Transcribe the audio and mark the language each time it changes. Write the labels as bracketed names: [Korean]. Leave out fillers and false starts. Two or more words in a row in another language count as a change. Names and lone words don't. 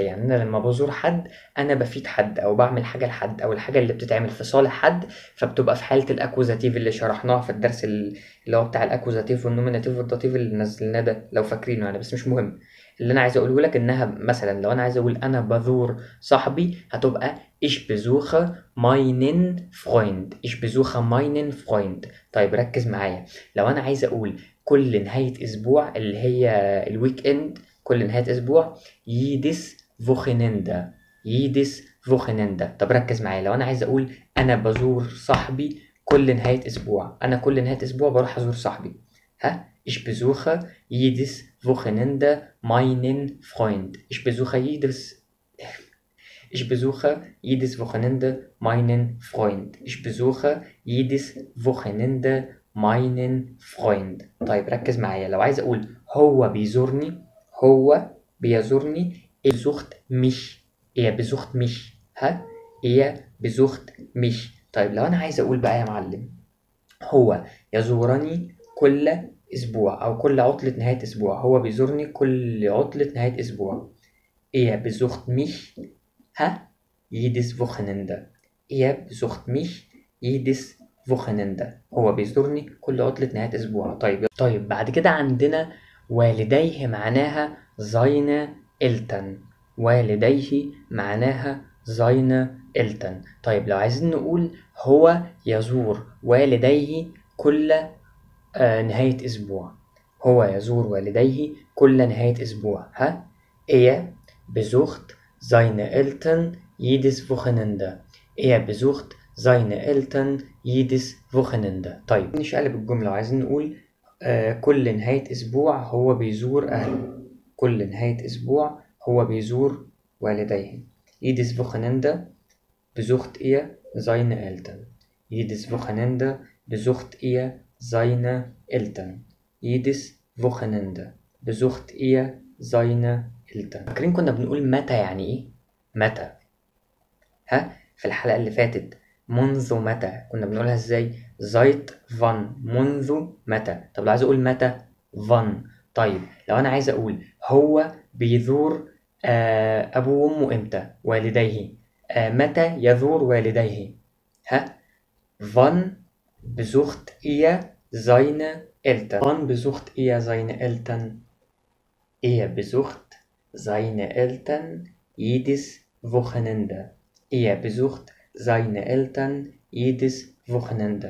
[Arabic] يعني انا لما بزور حد انا بفيد حد او بعمل حاجه لحد او الحاجه اللي بتتعمل في صالح حد، فبتبقى في حاله الاكوزاتيف اللي شرحناها في الدرس اللي هو بتاع الاكوزاتيف والنوميناتيف والداتيف اللي نزلناه ده لو فاكرينه يعني، بس مش مهم. اللي انا عايز اقوله لك انها مثلا لو انا عايز اقول انا بزور صاحبي هتبقى [German] ich besuche meinen Freund. [Arabic] ich besuche meinen Freund. طيب ركز معايا، لو انا عايز اقول كل نهاية اسبوع اللي هي الويك اند، كل نهاية اسبوع [German] jedes Wochenende. [Arabic] طب ركز معايا، لو انا عايز اقول انا بزور صاحبي كل نهاية اسبوع، انا كل نهاية اسبوع بروح ازور صاحبي. [German] ها ich besuche jedes Wochenende meinen Freund. Ich besuche jedes Wochenende meinen Freund. Ich besuche jedes Wochenende meinen Freund. [Arabic] طيب ركز معايا، لو عايز أقول هو بيزورني [German] er besucht mich. er besucht mich. ها er besucht mich. [Arabic] طيب لو أنا عايز أقول بقى يا معلم هو يزورني كل أسبوع أو كل عطلة نهاية أسبوع، هو بيزورني كل عطلة نهاية أسبوع. [German] er besucht mich jedes Wochenende. er besucht mich jedes Wochenende. [Arabic] هو بيزورني كل عطلة نهاية أسبوع. طيب بعد كده عندنا والديه معناها [German] seine Eltern. [Arabic] والديه معناها [German] seine Eltern. [Arabic] طيب لو عايزين نقول هو يزور والديه كل نهاية أسبوع، هو يزور والديه كل نهاية أسبوع. [German] er besucht seine Eltern jedes Wochenende. er besucht seine Eltern jedes Wochenende. [Arabic] طيب نشقلب الجملة وعايزين نقول كل نهاية أسبوع هو بيزور أهله، كل نهاية أسبوع هو بيزور والديه. [German] jedes Wochenende besucht er seine Eltern. jedes Wochenende besucht er seine Eltern. jedes Wochenende besucht er seine Eltern. [Arabic] فاكرين كنا بنقول متى يعني ايه؟ متى. في الحلقة اللي فاتت منذ متى كنا بنقولها ازاي؟ [German] seit wann. [Arabic] منذ متى. طب لو عايز اقول متى wann. طيب لو انا عايز اقول هو بيزور ابوه وامه امتى؟ والديه. متى يزور والديه؟ [German] wann besucht er seine Eltern. wann besucht er seine Eltern? er besucht seine Eltern jedes Wochenende. er besucht seine Eltern jedes Wochenende.